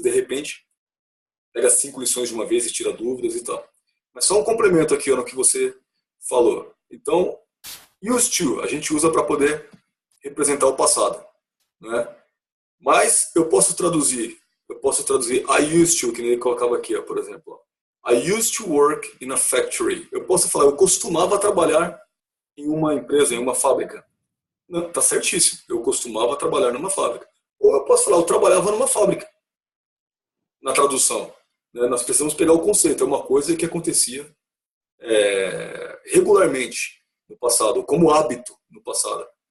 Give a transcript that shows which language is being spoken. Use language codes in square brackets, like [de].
[pt] De repente, pega 5 lições de uma vez e tira dúvidas e tal. Mas só um complemento aqui no que você falou. Então, used to, a gente usa para poder representar o passado. Né? Mas eu posso traduzir [en] I used to, [pt] que nem ele colocava aqui, ó, por exemplo. [en] I used to work in a factory. [pt] Eu posso falar, eu costumava trabalhar em uma empresa, em uma fábrica. Não, tá certíssimo, eu costumava trabalhar numa fábrica. Ou eu posso falar, eu trabalhava numa fábrica. Na tradução. Nós precisamos pegar o conceito, é uma coisa que acontecia regularmente no passado, como hábito no passado.